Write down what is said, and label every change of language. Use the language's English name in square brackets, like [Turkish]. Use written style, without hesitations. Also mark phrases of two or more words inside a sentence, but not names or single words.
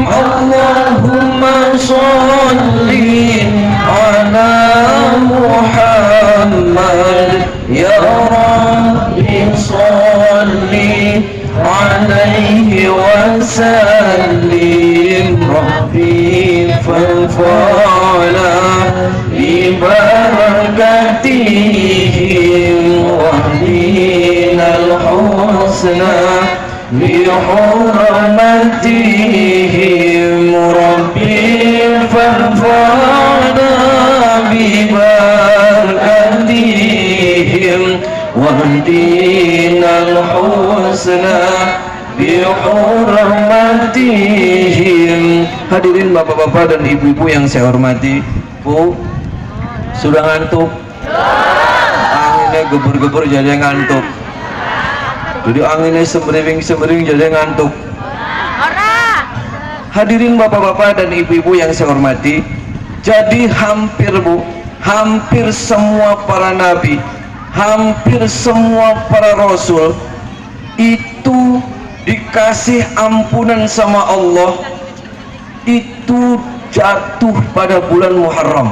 [Arabic] اللهم صل على محمد يا رب صل عليه وسلم. رب فانفعنا ببركتهم واهدنا الحسنى بحرمتهم. رب فانفعنا ببركتهم واهدنا الحسنى بحرمتهم. [Indonesian] Hadirin bapak-bapak dan ibu-ibu yang saya hormati, Bu, sudah ngantuk? Anginnya gebur-gebur jadi ngantuk. Jadi anginnya sembriwing-sembriwing jadi ngantuk. Hadirin bapak-bapak dan ibu-ibu yang saya hormati, jadi hampir, Bu, hampir semua para nabi, hampir semua para rasul itu dikasih ampunan sama Allah, itu jatuh pada bulan Muharram.